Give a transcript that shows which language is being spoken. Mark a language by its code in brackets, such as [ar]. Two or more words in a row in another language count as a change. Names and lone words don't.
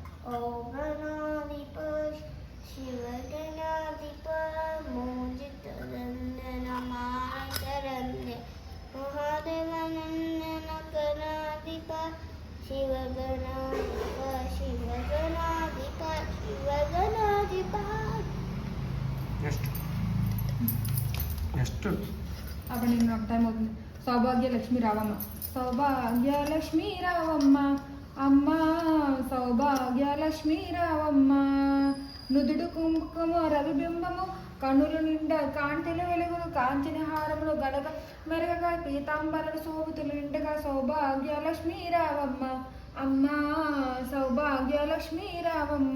[sa] ओम गणाधिप शिव गणाधिप मोदित रंजन मातरंजन महादेव नंदन गणाधिप शिव गणाधिप शिव गणाधिप शिव गणाधिप [te] నెక్స్ట్ అప్పుడు నేను నాకు టైం అవుతుంది. సౌభాగ్యలక్ష్మి రావమ్మ, సౌభాగ్యలక్ష్మి రావమ్మ, అమ్మ సౌభాగ్యలక్ష్మి రావమ్మ. నుదుడు కుంకుమ రవిబింబము, కనుల నిండా కాంతిల వెలుగులు, కాంచిన హారములు గడగ మెరగగా పీతాంబరలు శోభితులు నిండగా సౌభాగ్యలక్ష్మి రావమ్మ, అమ్మ సౌభాగ్యలక్ష్మి రావమ్మ.